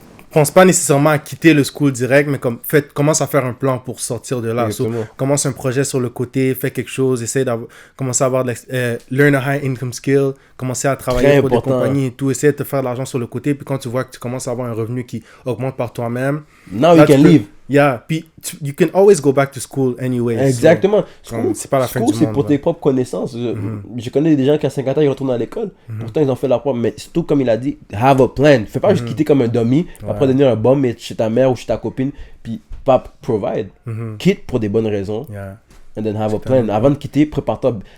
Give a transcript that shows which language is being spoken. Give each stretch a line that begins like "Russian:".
French: Pense pas nécessairement à quitter le school direct, mais commence à faire un plan pour sortir de là. Commence un projet sur le côté, fais quelque chose, essaie commencer à avoir
English: learn a high income skill,
French: commencer à travailler pour des compagnies et tout, essaie de te faire de l'argent sur le côté, puis quand tu vois que tu commences à avoir un revenu qui augmente par toi-même,
English: now you can leave. Yeah, puis you can always go back to school anyway.
French: Exactement. C'est pas la fin du monde. C'est pour tes propres connaissances. Je connais des gens qui à 50 ans ils retournent à l'école. Pourtant ils ont fait leur propre. Mais surtout comme il a dit,
English: have a plan.
French: Fais pas juste quitter comme un dummy, après devenir un bum et chez ta mère ou chez ta copine, puis pas provide. Quitte pour des bonnes raisons.
English: And then have a plan.
French: Avant de quitter, prépare-toi.